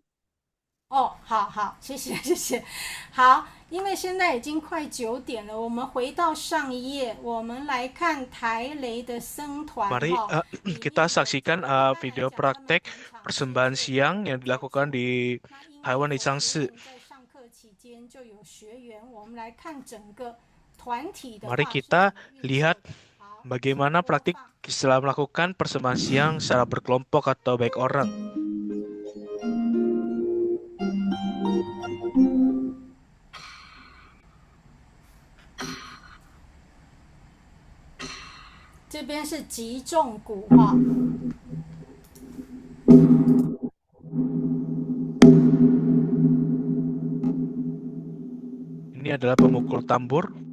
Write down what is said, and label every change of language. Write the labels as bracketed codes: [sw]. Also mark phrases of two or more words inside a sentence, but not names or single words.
[zh] 哦，好，谢谢。好，因为现在已经快9点了，我们回到上一页，我们来看台雷的僧团。 [id] Mari kita saksikan video praktek persembahan siang yang dilakukan di Taiwan di Changshi. Mari kita lihat bagaimana praktik setelah melakukan persembahan siang secara berkelompok atau baik orang. [zh] 这边是击重鼓哈。 [id] Ini adalah pemukul tambur.